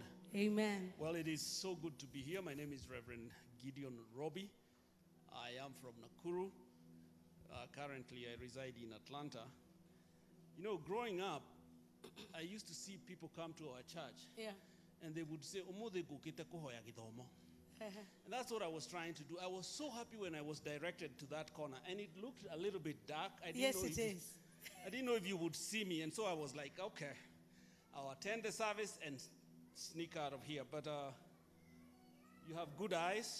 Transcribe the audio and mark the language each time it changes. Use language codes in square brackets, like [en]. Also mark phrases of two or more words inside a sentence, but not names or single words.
[en] Amen. Well, it is so good to be here. My name is Reverend Gideon Robbie. I am from Nakuru. Currently, I reside in Atlanta. You know, growing up, I used to see people come to our church Yeah. and they would say, [ki] "Omothe gukite kuhoya githomo." [en] And that's what I was trying to do. I was so happy when I was directed to that corner, and it looked a little bit dark. I didn't Yes, know it if is. I didn't know if you would see me, and so I was like, okay, I'll attend the service and sneak out of here. But you have good eyes.